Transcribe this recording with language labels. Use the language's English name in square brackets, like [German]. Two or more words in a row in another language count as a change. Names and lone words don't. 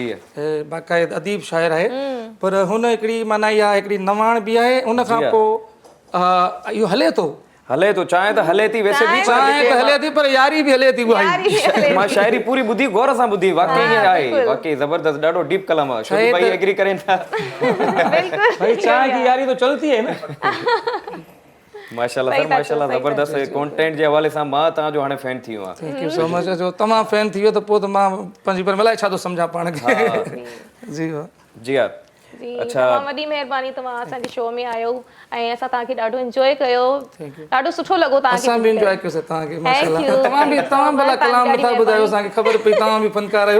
[Sindhi] बाक़ाइदा अदीब शाइर आहे पर हुन हिकिड़ी माना इहा हिकिड़ी नवाण बि आहे उन खां पोइ इहो हले थो चाहे त हले थी वैसे बि चाहे त हले थी पर यारी बि हले थी उहा मां शायरी पूरी ॿुधी गौर सां ॿुधी वाकई ईअं आहे वाकई ज़बरदस्त ॾाढो डीप कलाम आहे छोकी भाई एग्री करें था [Urdu] بھائی چاہے کی یاری تو چلتی ہے نا [Sindhi] माशाल्लाह सर माशाल्लाह ज़बरदस्त कंटेंट जे हवाले सां मां तव्हांजो हाणे फैन थी वियो आहियां [English] Thank you so much [Sindhi] जो तमामु फैन थी वियो त पोइ त मां पंहिंजी पर मलाई छा थो सम्झां पाण खे जी जी हा जी तमामु वॾी महिरबानी तव्हां असांजे शो में आयो ऐं असां तव्हांखे ॾाढो एंजॉय कयो ॾाढो सुठो लॻो तव्हांखे असां बि एंजॉय कयोसीं तव्हांखे माशाल्लाह तमामु भला कलाम था ॿुधायो असांखे ख़बर पई तव्हां बि फनकार आहियो